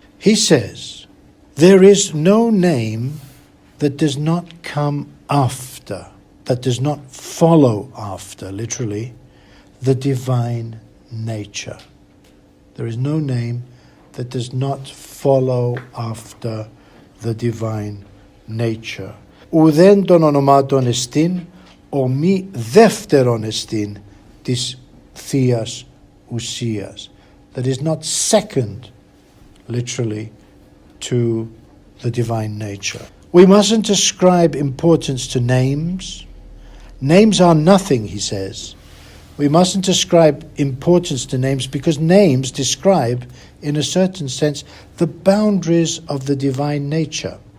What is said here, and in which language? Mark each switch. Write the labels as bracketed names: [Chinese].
[English] He says, "There is no name that does not come after, that does not follow after, literally, the divine nature." There is no name that does not follow after the divine nature. [Greek] Ουδέν τον ονομάτων εστίν, ο μη δεύτερον εστίν της θείας ουσίας. [English] That is not second, literally, to the divine nature. We mustn't ascribe importance to names. Names are nothing, he says. We mustn't ascribe importance to names because names describe, in a certain sense, the boundaries of the divine nature.